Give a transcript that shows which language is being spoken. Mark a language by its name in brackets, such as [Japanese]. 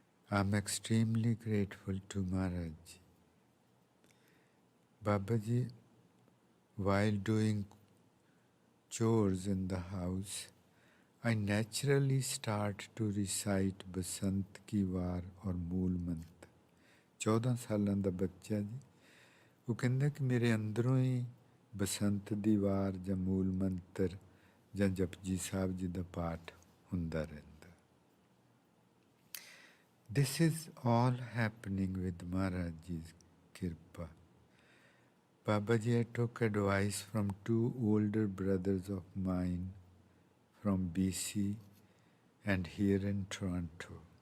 [English] I am extremely grateful to Maharajji. Babaji, while doing chores in the house, I naturally start to recite Basant Ki War or Mool Mantra. [Punjabi] 14 ਸਾਲਾਂ ਦਾ ਬੱਚਾ ਜੀ, ਉਹ ਕਹਿੰਦਾ ਕਿ ਮੇਰੇ ਅੰਦਰੋਂ ਹੀ ਬਸੰਤ ਦੀ ਵਾਰ ਜਾਂ ਮੂਲ ਮੰਤਰ ਜਾਂ ਜਪਜੀ ਸਾਹਿਬ ਜੀ ਦਾ ਪਾਠ ਹੁੰਦਾ ਰਹਿੰਦਾ. [English] This is all happening with Maharaj Ji's kirpa. Baba Ji, I took advice from 2 older brothers of mine from BC and here in Toronto.